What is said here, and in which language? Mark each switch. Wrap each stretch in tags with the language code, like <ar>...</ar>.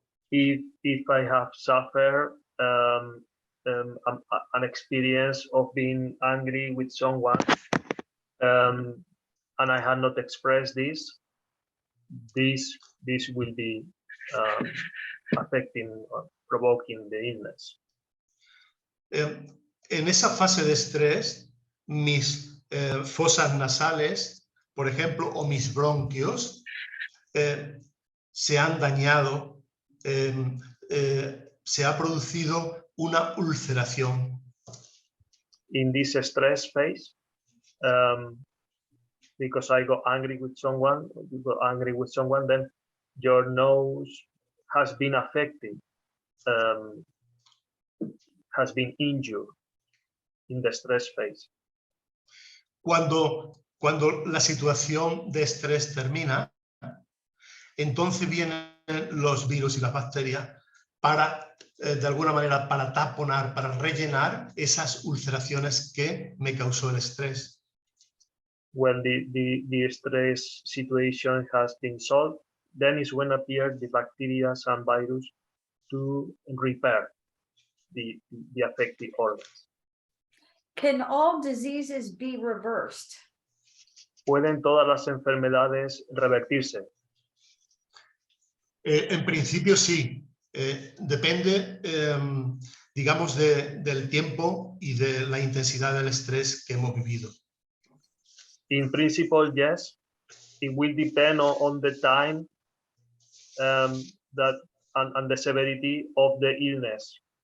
<en>If I have suffered an experience of being angry with someone, and I had not expressed this will be affecting or provoking the illness.</en> <es>En esa fase de estrés, mis fosas nasales, por ejemplo, o mis bronquios, se han dañado, se ha producido una ulceración.</es> <en>In this stress phase, because I got angry with someone, then your nose has been affected, has been injured in the stress phase.</en> <es>Cuando la situación de estrés termina, entonces vienen los virus y las bacterias para, de alguna manera, para taponar, para rellenar esas ulceraciones que me causó el estrés.</es> <en>When the stress situation has been solved, then is when appear the bacteria and virus to repair the affected organs. Can all diseases be reversed?</en> <es>¿Pueden todas las enfermedades revertirse? En principio sí. Depende, digamos, del tiempo y de la intensidad del estrés que hemos vivido.</es> <en>In principle, yes. It will depend on the time that and the severity of the illness.</en>